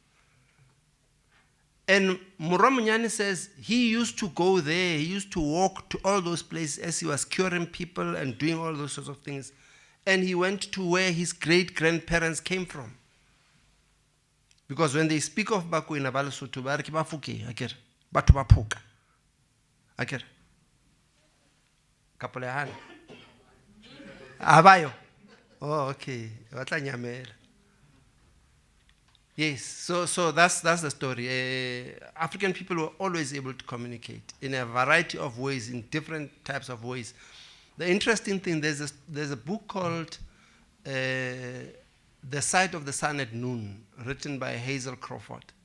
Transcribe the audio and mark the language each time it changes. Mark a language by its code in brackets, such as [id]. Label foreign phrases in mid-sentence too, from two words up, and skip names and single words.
[en] And Muromunyani says he used to go there, he used to walk to all those places as he was curing people and doing all those sorts of things. And he went to where his great-grandparents came from. Because when they speak of Bakwena, [st] ba Lesotho, ba re ke ba Phukeng, akere, batho ba Phuka. Akere. Kapolehana. [en] Abayo. Oh, okay. [st] Batla nyamela. [en] Yes, so that's the story. African people were always able to communicate in a variety of ways, in different types of ways. The interesting thing, there's a book called The Sight of the Sun at Noon, written by Hazel Crawford.